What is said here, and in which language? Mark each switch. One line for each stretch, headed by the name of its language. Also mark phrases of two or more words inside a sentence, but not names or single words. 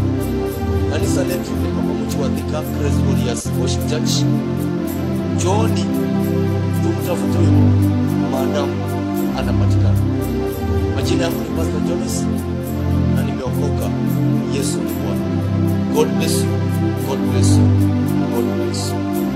Swahili: Kanisa letu ni kama mji wa Thika Grace Glorious Worship Church. Johnny tumtafute maadamu anapatikana. Majina yangu ni Pastor Jonas na nimeokoka. Yesu ni Bwana.
English: God bless you. God bless you. God bless you.